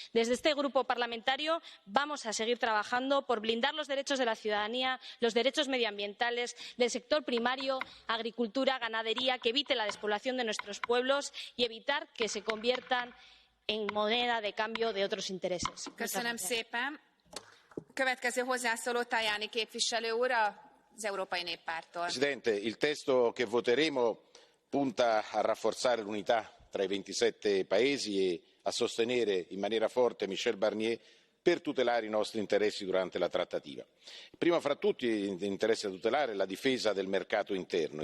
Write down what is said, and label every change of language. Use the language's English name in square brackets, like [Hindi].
[Spanish] Desde este grupo parlamentario vamos a seguir trabajando por blindar los derechos de la ciudadanía, los derechos medioambientales del sector primario, agricultura, ganadería, que evite la despoblación de nuestros pueblos y evitar que se conviertan en moneda de cambio de otros intereses. [Hungarian] Köszönöm szépen. Következő hozzászóló Tajani képviselő úr az Európai Néppártól. [Italian] Presidente, il testo che voteremo punta a rafforzare l'unità tra i 27 paesi e a sostenere in maniera forte Michel Barnier per tutelare i nostri interessi durante la trattativa. Prima fra tutti interessa tutelare la difesa del mercato interno.